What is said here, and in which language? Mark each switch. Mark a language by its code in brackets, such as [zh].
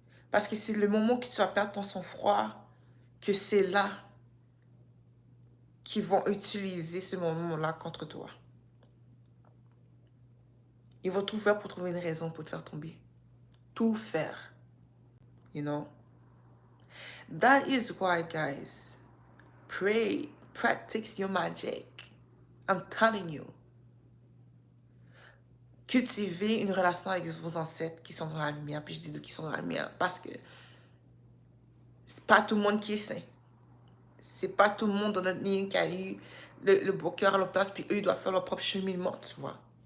[fr] Parce que c'est le moment que tu vas perdre ton sang-froid, que c'est là qu'ils vont utiliser ce moment-là contre toi. Ils vont tout faire pour trouver une raison pour te faire tomber. Tout faire. [en] You know? That is why, guys, pray, practice your magic. I'm telling you. [fr] Cultivez une relation avec vos ancêtres qui sont dans la lumière. Puis je dis qu'ils sont dans la lumière parce que c'est pas tout le monde qui est saint. C'est pas tout le monde dans notre ligne qui a eu le beau cœur à leur place, puis eux, ils doivent faire leur propre cheminement, tu vois.